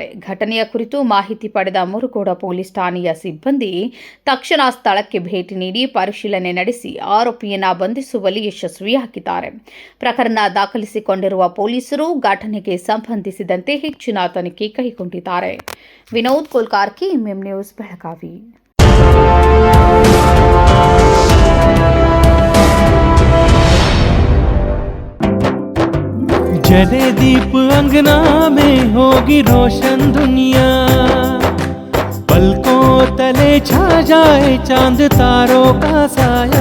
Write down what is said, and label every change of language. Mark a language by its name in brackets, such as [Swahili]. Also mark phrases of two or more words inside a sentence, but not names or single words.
[Kannada] ಘಟನೆಯ ಕುರಿತು ಮಾಹಿತಿ ಪಡೆದ ಮುರುಗೋಡ ಪೊಲೀಸ್ ಠಾಣೆಯ ಸಿಬ್ಬಂದಿ ತಕ್ಷಣ ಸ್ಥಳಕ್ಕೆ ಭೇಟಿ ನೀಡಿ ಪರಿಶೀಲನೆ ನಡೆಸಿ ಆರೋಪಿಯನ್ನ ಬಂಧಿಸುವಲ್ಲಿ ಯಶಸ್ವಿಯಾಗಿದ್ದಾರೆ. ಪ್ರಕರಣ ದಾಖಲಿಸಿಕೊಂಡಿರುವ ಪೊಲೀಸರು ಘಟನೆಗೆ ಸಂಬಂಧಿಸಿದಂತೆ ಹೆಚ್ಚಿನ ತನಿಖೆ ಕೈಗೊಂಡಿದ್ದಾರೆ. ವಿನೋದ್ ಕೋಲ್ಕಾರ್ಕಿ, ಎಂಎಂ ನ್ಯೂಸ್, ಬೆಳಗಾವಿ. [Hindi] जले दीप अंगना में होगी रोशन दुनिया, पलकों तले छा जाए चांद तारों का साया,